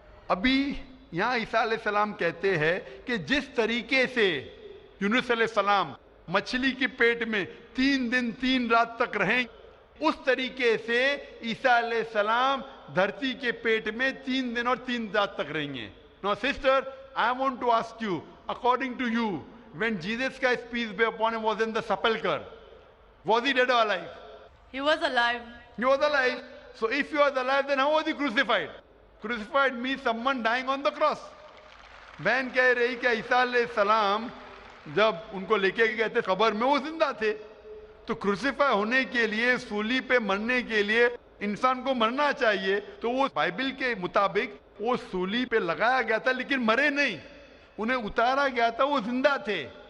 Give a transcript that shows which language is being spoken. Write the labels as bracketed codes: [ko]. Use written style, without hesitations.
[hi] अभी यहाँ ईसा अलैहिस्सलाम कहते हैं कि जिस तरीके से यूनुस अलैहिस्सलाम मछली के पेट में 3 दिन 3 रात तक रहें, उस तरीके से ईसा अलैहिस्सलाम धरती के पेट में 3 दिन और 3 रात तक रहेंगे। [en] Now sister, I want to ask you, according to you, when Jesus Christ, peace be upon him, was in the sepulcher, was he dead or alive? He was alive. He was alive. So if he was alive, then how was he crucified? Crucified means someone dying on the cross. [hi] बहन कह रही कि ईसा अलैहिस्सलाम जब उनको लेके गए थे कब्र में, वो जिंदा थे, तो क्रूसिफाई होने के लिए, सूली पे मरने के लिए इंसान को मरना चाहिए। तो वो बाइबल के मुताबिक वो सूली पे लगाया गया था, लेकिन मरे नहीं, उन्हें उतारा गया था, वो जिंदा थे।